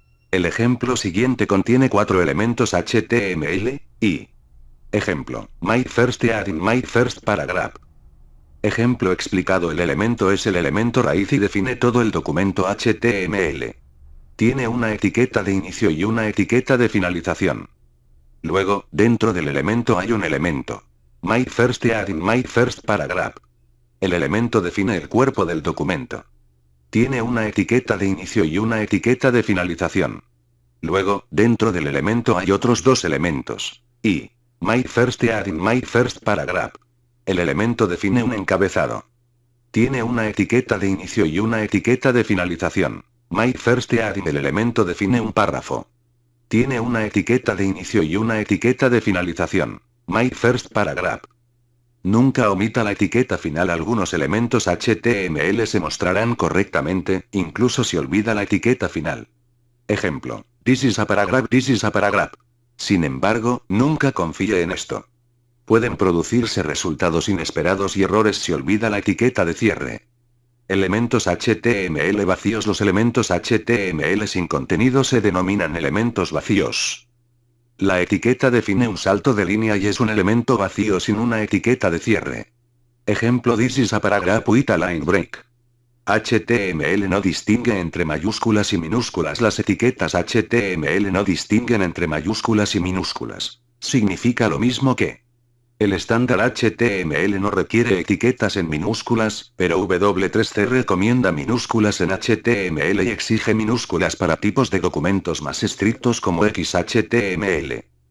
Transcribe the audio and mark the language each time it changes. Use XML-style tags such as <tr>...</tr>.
<es>El ejemplo siguiente contiene 4 elementos HTML, y ejemplo,</es> <en>my first ad in my first paragraph.</en> <es>Ejemplo explicado. El elemento es el elemento raíz y define todo el documento HTML. Tiene una etiqueta de inicio y una etiqueta de finalización. Luego, dentro del elemento hay un elemento.</es> <en>My first ad in my first paragraph.</en> <es>El elemento define el cuerpo del documento. Tiene una etiqueta de inicio y una etiqueta de finalización. Luego, dentro del elemento hay otros 2 elementos.</es> <en>Y my first ad in my first paragraph.</en> <es>El elemento define un encabezado. Tiene una etiqueta de inicio y una etiqueta de finalización.</es> <en>My first ad in.</en> <es>El elemento define un párrafo. Tiene una etiqueta de inicio y una etiqueta de finalización.</es> <en>My first paragraph.</en> <es>Nunca omita la etiqueta final. Algunos elementos HTML se mostrarán correctamente, incluso si olvida la etiqueta final.</es> <en>Ejemplo, this is a paragraph, this is a paragraph.</en> <es>Sin embargo, nunca confíe en esto. Pueden producirse resultados inesperados y errores si olvida la etiqueta de cierre. Elementos HTML vacíos. Los elementos HTML sin contenido se denominan elementos vacíos. La etiqueta define un salto de línea y es un elemento vacío sin una etiqueta de cierre.</es> <en>Ejemplo, this is a paragraph with a line break.</en> <es>HTML no distingue entre mayúsculas y minúsculas. Las etiquetas HTML no distinguen entre mayúsculas y minúsculas. Significa lo mismo que el estándar HTML no requiere etiquetas en minúsculas, pero W3C recomienda minúsculas en HTML y exige minúsculas para tipos de documentos más estrictos como XHTML.</es>